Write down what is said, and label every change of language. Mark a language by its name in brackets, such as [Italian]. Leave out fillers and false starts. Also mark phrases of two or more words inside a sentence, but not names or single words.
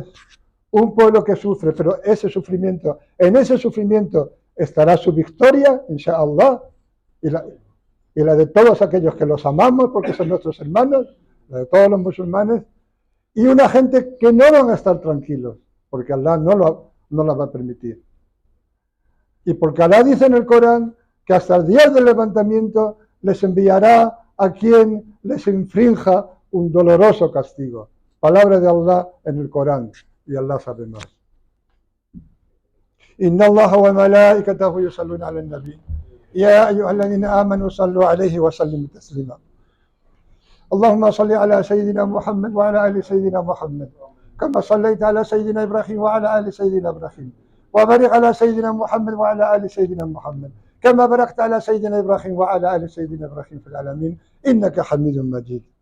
[Spanish] Un pueblo que sufre, pero en ese sufrimiento estará su victoria, inshallah, y la de todos aquellos que los amamos, porque son nuestros hermanos, la de todos los musulmanes, y una gente que no van a estar tranquilos, porque Allah no la va a permitir. Y porque Allah dice en el Corán que hasta el día del levantamiento les enviará a quien les infrinja un doloroso castigo. Palabra de Allah en el Corán, y Allah sabe más. [Arabic] إن الله وملائكته يصلون على النبي. يا أيها الذين آمنوا صلوا عليه وسلموا تسليما. اللهم صل على سيدنا محمد وعلى آل سيدنا محمد كما صليت على سيدنا إبراهيم وعلى آل سيدنا إبراهيم وبارك على سيدنا محمد وعلى آل سيدنا محمد كما باركت على سيدنا إبراهيم وعلى آل سيدنا إبراهيم في العالمين إنك حميد مجيد.